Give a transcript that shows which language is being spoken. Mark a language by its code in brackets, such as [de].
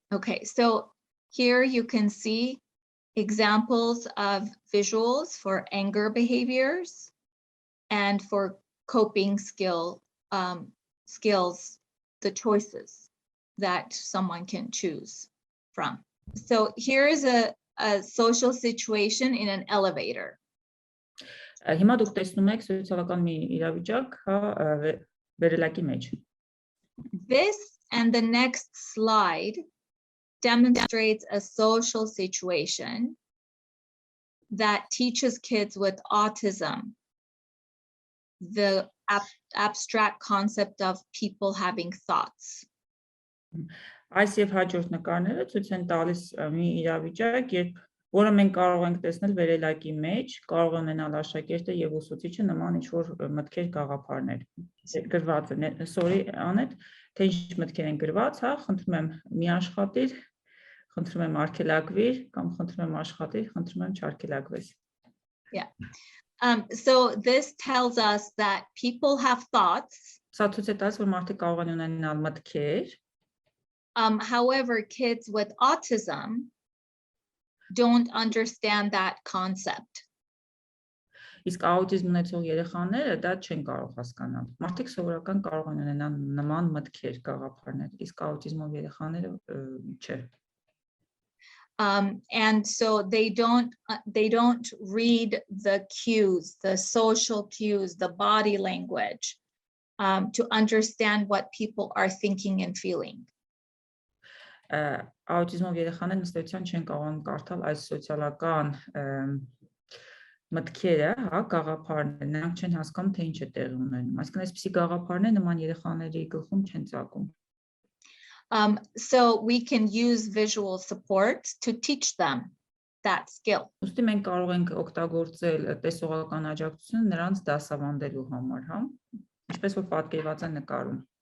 [en] Okay, so here you can see examples of visuals for anger behaviors and for coping skills, the choices that someone can choose from. So here is a social situation in an elevator. [hy] Հիմա դուք տեսնում եք սոցիալական մի իրավիճակ, հա, վերելակի մեջ. [en] This and the next slide demonstrates a social situation that teaches kids with autism the abstract concept of people having thoughts. [hy] Այս եւ հաջորդ նկարները ցույց են տալիս մի իրավիճակ, որը մենք կարող ենք տեսնել վերելակի մեջ, կարող ունենալ աշակերտը եւ ուսուցիչը նման ինչ-որ մտքեր, գաղափարներ։ Գրված է, sorry, Անեթ, թե ինչ մտքեր են գրված, հա, խնդրում եմ մի աշխատիր, խնդրում եմ արգելակվիր, կամ խնդրում եմ աշխատիր, խնդրում եմ չարգելակվես։ [en] Yeah. So this tells us that people have thoughts. [hy] Սա ցույց է տալիս, որ մարդիկ կարող են ունենալ մտքեր։ [en] However, kids with autism don't understand that concept. [hy] Իսկ աուտիզմ ունեցող երեխաները դա չեն կարող հասկանալ։ Մարդիկ սովորական կարող են ունենալ նման մտքեր, գաղափարներ, իսկ աուտիզմով երեխաները չէ։ [en] And so they don't read the cues, the social cues, the body language to understand what people are thinking and feeling. [hy] Աուտիզմով երեխաները ըստեյության չեն կարող կարդալ այս սոցիալական մտքերը, հա, գաղափարները, նրանք չեն հասկանում, թե ինչ է տեղի ունենում։ Այսինքն այսպիսի գաղափարներ նման երեխաների գլխում չեն ծագում։ [en] So we can use visual support to teach them that skill. [hy] Ուստի մենք կարող ենք օգտագործել տեսողական աջակցությունը նրանց դասավանդելու համար, հա? Ինչպես որ պատկերված է նկարում։